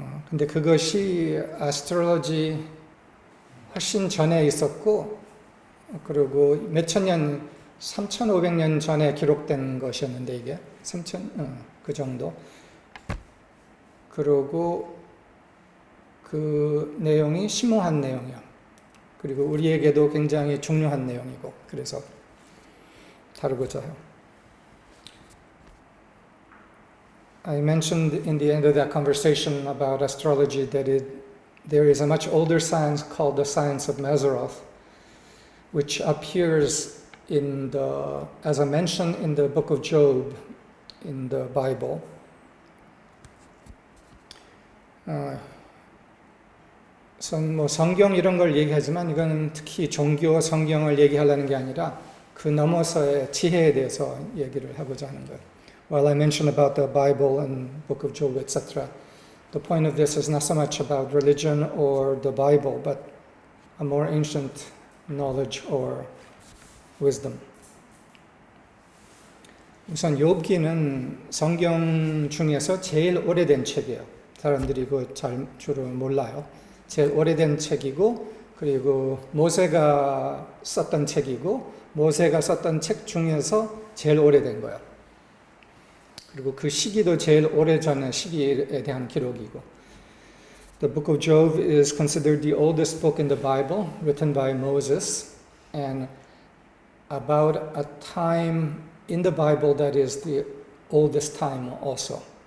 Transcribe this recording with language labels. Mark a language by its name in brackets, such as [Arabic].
[Korean] 근데 그것이 아스트롤로지 훨씬 전에 있었고 그리고 몇천 년 3,500년 전에 기록된 것이었는데 이게 그 정도. 그리고 그 내용이 심오한 내용이야. 그리고 우리에게도 굉장히 중요한 내용이고 그래서 다루고자 해요. [English] I mentioned in the end of that conversation about astrology that there is a much older science called the science of Mazzaroth, which appears as a mention in the book of Job in the Bible. [Korean] 성경 이런 걸 얘기하지만 이건 특히 종교 성경을 얘기하려는 게 아니라 그 넘어서의 지혜에 대해서 얘기를 하고자 하는 거예요. [English] While I mentioned about the Bible and book of Job, etc., the point of this is not so much about religion or the Bible, but a more ancient knowledge or wisdom. [Korean] 우선 욥기는 성경 중에서 제일 오래된 책이에요. 사람들이 그거 주로 몰라요. 제일 오래된 책이고 그리고 모세가 썼던 책이고 모세가 썼던 책 중에서 제일 오래된 거예요. 그리고 그 시기도 제일 오래전의 시기에 대한 기록이고 [English] The book of Job is considered the oldest book in the Bible written by Moses and about a time in the Bible that is the oldest time also.